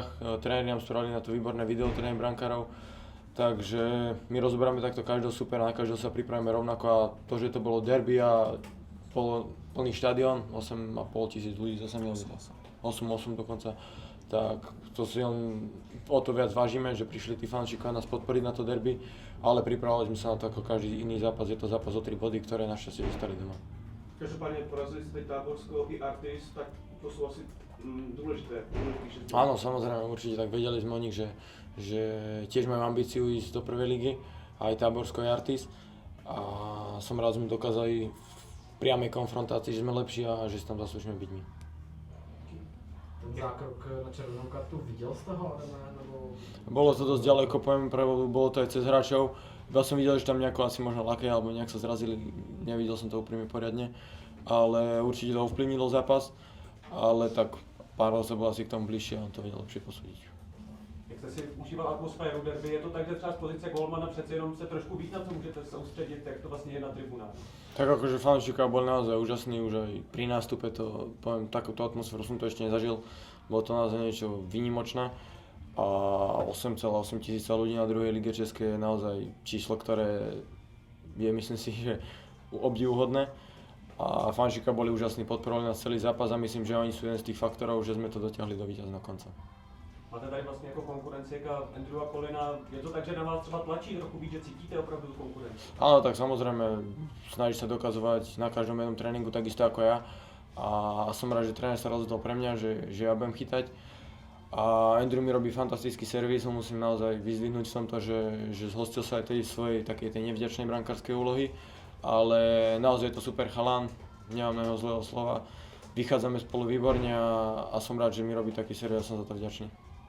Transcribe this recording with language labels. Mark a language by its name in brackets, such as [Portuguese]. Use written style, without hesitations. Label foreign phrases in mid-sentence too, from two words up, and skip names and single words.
[Slovak] Tréneri nám spravili na to výborné video, tréning brankárov. Takže my rozoberáme takto každého supera, na každého sa pripravíme rovnako a to, že to bolo derby a bolo plný štadión, 8,5 tisíc ľudí, zase 8 dokonca, tak to si len o to viac vážime, že prišli tí fanúšikovia nás podporiť na to derby, ale pripravovali sme sa na to ako každý iný zápas, je to zápas o 3 body, ktoré našťastie dostali doma. [Czech] Každopádně porazili jste teď Táborsko i Artis, tak to jsou asi [Slovak] dôležité 6 bodov. Áno, samozrejme, určite tak vedeli sme o nich, že tiež majú ambíciu ísť do prvej ligy, aj Táborsko, aj Artis. A som rád, že sme dokázali v priamej konfrontácii, že sme lepší a že si tam zaslúžime byť my. [Czech] Ten zákrok na červenou kartu, viděl jste ho, nebo... [Slovak] Bolo to dosť ďaleko, poviem pravdu, bolo to aj cez hráčov. Ja som videl, že tam nejako asi možno lakej alebo nejak sa zrazili, nevidel som to úprimne poriadne, ale určite to ovplyvnilo zápas, ale tak pár osôb bol asi k tomu bližšie a on to vedel lepšie posúdiť. [Czech] Jak jste si užíval atmosféru derby, je to tak, že třeba z pozice golmana přece jenom se trošku víc na to můžete soustředit, jak to vlastně je na tribunách? [Slovak] Tak akože fanúšikovia boli naozaj úžasní, už aj pri nástupe to, poviem, takúto atmosféru som to ešte nezažil, bolo to naozaj niečo výnimočné a 8,8 tisíca ľudí na druhej lige Českej je naozaj číslo, ktoré je, myslím si, že obdivuhodné a fanúšikovia boli úžasní, podporovali nás celý zápas a myslím, že oni sú jeden z tých faktorov, že sme to dotiahli do víťazného konca. [Czech] Máte tady vlastně jako konkurenci jako Andrewa Collina, je to tak, že na vás třeba tlačí trochu víc, že cítíte opravdu tu konkurenci? [Slovak] Áno, tak samozrejme, snaží sa dokazovať na každom jednom tréningu takisto ako ja a som rád, že tréner sa rozhodol pre mňa, že ja budem chytať. A Andrew mi robí fantastický servis, ho musím naozaj vyzdvihnúť v tomto, že zhostil sa aj tej svojej takej tej nevďačnej brankárskej úlohy, ale naozaj je to super chalan, nemám na neho zlého slova, vychádzame spolu výborne a som rád, že mi robí taký servis a som za to vďačný.